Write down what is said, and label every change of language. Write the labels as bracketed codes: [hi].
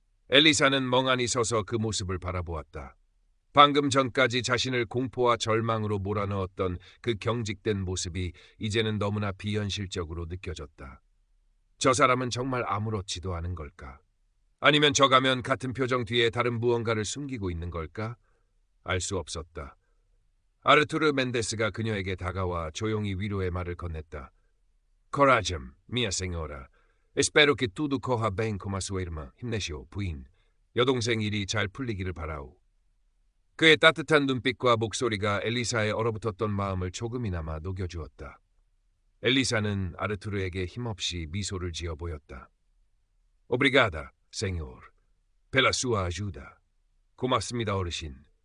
[ko] 엘리사는 멍하니 서서 그 모습을 바라보았다. 방금 전까지 자신을 공포와 절망으로 몰아넣었던 그 경직된 모습이 이제는 너무나 비현실적으로 느껴졌다. 저 사람은 정말 아무렇지도 않은 걸까? 아니면 저 가면 같은 표정 뒤에 다른 무언가를 숨기고 있는 걸까? 알 수 없었다. 아르투르 멘데스가 그녀에게 다가와 조용히 위로의 말을 건넸다. [pt] Coragem, mia senhora. Espero que tudo corra bem com a sua irmã. [ko] 힘내시오, 부인. 여동생 일이 잘 풀리기를 바라오. 그의 따뜻한 눈빛과 목소리가 엘리사의 얼어붙었던 마음을 조금이나마 녹여주었다. 엘리사는 아르투르에게 힘없이 미소를 지어 보였다. [pt] Obrigada, senhor. Pela sua ajuda. [ko] 고맙습니다, 어르신.